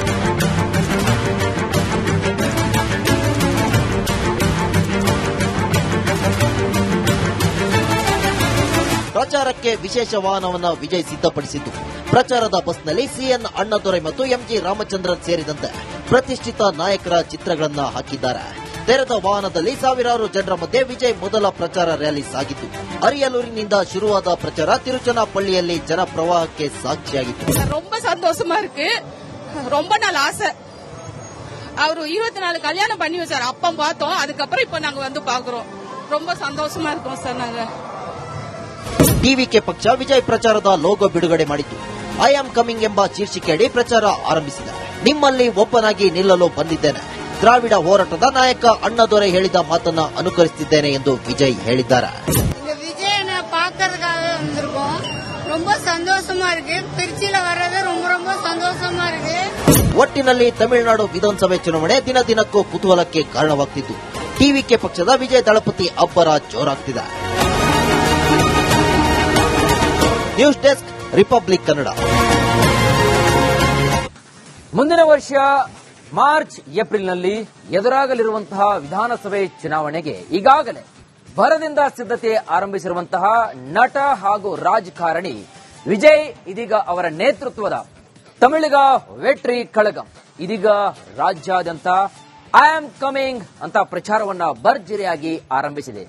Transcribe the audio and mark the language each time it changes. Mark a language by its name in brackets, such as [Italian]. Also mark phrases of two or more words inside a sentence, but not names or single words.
[Kannada] ಪ್ರಚಾರಕ್ಕೆ ವಿಶೇಷ ವಾಹನವನ್ನ ವಿಜಯ್ ಸಿದ್ಧಪಡಿಸಿದ್ದು ಪ್ರಚಾರದ ಬಸ್ನಲ್ಲಿ ಸಿಎನ್ ಅಣ್ಣದೊರೈ ಮತ್ತು ಎಂಜಿ ರಾಮಚಂದ್ರನ್ ಸೇರಿದಂತೆ ಪ್ರತಿಷ್ಠಿತ ನಾಯಕರ ಚಿತ್ರಗಳನ್ನ ಹಾಕಿದ್ದಾರೆ. ತೆರೆದ ವಾಹನದಲ್ಲಿ ಸಾವಿರಾರು ಜನರ ಮಧ್ಯೆ ವಿಜಯ್ ಮೊದಲ ಪ್ರಚಾರ ರ್ಯಾಲಿ ಸಾಗಿತ್ತು. ಅರಿಯಲೂರಿನಿಂದ ಶುರುವಾದ ಪ್ರಚಾರ ತಿರುಚನಾಪಳ್ಳಿಯಲ್ಲಿ ಜನಪ್ರವಾಹಕ್ಕೆ ಸಾಕ್ಷಿಯಾಗಿತ್ತು. [Tamil] ரொம்ப சந்தோஷமா இருக்கு. ரொம்ப நாள் ஆசை. அவரு 24 கல்யாணம் பண்ணி வச்சார். அப்பம் பார்த்தோம். அதுக்கப்புறம் இப்ப நாங்க வந்து பாக்குறோம். ரொம்ப சந்தோஷமா இருக்கோம் சார் நாங்க. [Kannada] ಟಿವಿಕೆ ಪಕ್ಷ ವಿಜಯ್ ಪ್ರಚಾರದ ಲೋಗೋ ಬಿಡುಗಡೆ ಮಾಡಿತು. ಐ ಆಮ್ ಕಮಿಂಗ್ ಎಂಬ ಶೀರ್ಷಿಕೆಯಡಿ ಪ್ರಚಾರ ಆರಂಭಿಸಿದೆ. ನಿಮ್ಮಲ್ಲಿ ಒಬ್ಬನಾಗಿ ನಿಲ್ಲಲು ಬಂದಿದ್ದೇನೆ. ದ್ರಾವಿಡ ಹೋರಾಟದ ನಾಯಕ ಅಣ್ಣದೊರೈ ಹೇಳಿದ ಮಾತನ್ನ ಅನುಕರಿಸುತ್ತಿದ್ದೇನೆ ಎಂದು ವಿಜಯ್ ಹೇಳಿದ್ದಾರೆ. [Tamil] விஜயனை பாக்குறதுக்காக வந்திருக்கோம். ரொம்ப சந்தோஷமா இருக்கு. திருச்சியில வர்றது ரொம்ப ரொம்ப சந்தோஷமா இருக்கு. [Kannada] ಒಟ್ಟಿನಲ್ಲಿ ತಮಿಳುನಾಡು ವಿಧಾನಸಭೆ ಚುನಾವಣೆ ದಿನ ದಿನಕ್ಕೂ ಕುತೂಹಲಕ್ಕೆ ಕಾರಣವಾಗ್ತಿದ್ದು ಟಿವಿಕೆ ಪಕ್ಷದ ವಿಜಯ್ ದಳಪತಿ ಅಬ್ಬರ ಜೋರಾಗ್ತಿದೆ. [English] news desk [Kannada] ರಿಪಬ್ಲಿಕ್ ಕನ್ನಡ. ಮುಂದಿನ ವರ್ಷ ಮಾರ್ಚ್ ಏಪ್ರಿಲ್ನಲ್ಲಿ ಎದುರಾಗಲಿರುವಂತಹ ವಿಧಾನಸಭೆ ಚುನಾವಣೆಗೆ ಈಗಾಗಲೇ ಭರದಿಂದ ಸಿದ್ಧತೆ ಆರಂಭಿಸಿರುವಂತಹ ನಟ ಹಾಗೂ ರಾಜಕಾರಣಿ ವಿಜಯ್ ಇದೀಗ ಅವರ ನೇತೃತ್ವದ ತಮಿಳಿಗ ವೆಟ್ರಿ ಕಳಗಂ ಇದೀಗ ರಾಜ್ಯಾದ್ಯಂತ ಐ ಆಮ್ ಕಮಿಂಗ್ ಅಂತ ಪ್ರಚಾರವನ್ನ ಭರ್ಜರಿಯಾಗಿ ಆರಂಭಿಸಿದೆ.